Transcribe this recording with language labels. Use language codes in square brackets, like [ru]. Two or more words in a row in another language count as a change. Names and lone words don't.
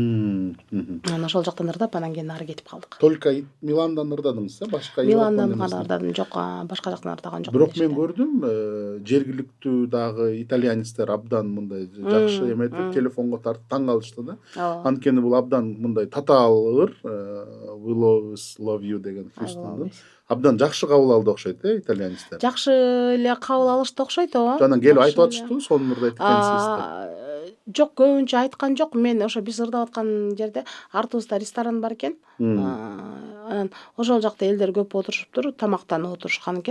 [ky] Анан ошол жактан ырдап, анан кийин ары кетип калдык. Только Миландан ырдадыңыз, башка Миландан гана ырдадым, жок, башка жактан ырдаган жок. Бирок мен көрдүм, жергиликтүү дагы итальянецтер абдан мындай жакшы эметип телефонго тартып таң калышты да. Анткени бул абдан мындай татаал ыр, [en] We love you [ky] деген Христиандын. Абдан жакшы кабыл алды окшойт, итальянецтер. Жакшы эле кабыл алышты окшойт, ооба. Жанан келип айтып атыштыбы, сонун ырдайт экенсиз? Жок, көбүнчө айткан жок. Мен ошо биз ырдап аткан жерде артыбызда ресторан бар экен. Анан ошол жакта элдер көп отурушуптур, тамактанып отурушкан экен.